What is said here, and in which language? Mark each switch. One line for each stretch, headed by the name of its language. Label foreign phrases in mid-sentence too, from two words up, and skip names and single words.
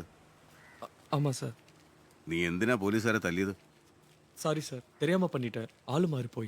Tamil: ஆமா சார்.
Malayalam: നീ എന്തിനാ പോലീസുകാരെ തല്ലിയത്?
Tamil: சாரி சார், தெரியாம பண்ணிட்டேன். ஆளு மாறி போய்.